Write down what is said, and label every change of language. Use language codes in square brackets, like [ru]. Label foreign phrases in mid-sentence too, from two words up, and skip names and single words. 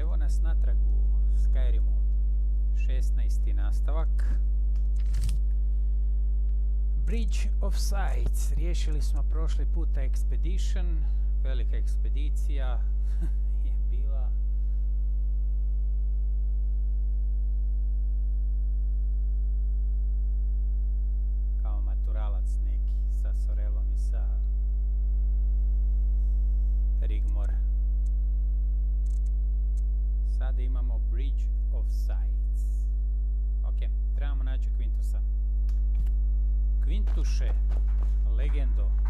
[hr] nas natrag u Skyrimu. 16. nastavak. Bridge of Sights. Riješili smo prošli puta Expedition. Velika ekspedicija je bila. Kao maturalac neki sa Sorelom i sa Rigmor. Sada imamo Bridge of Sights. Ok, trebamo naći Quintusa. Quintuše, legendo.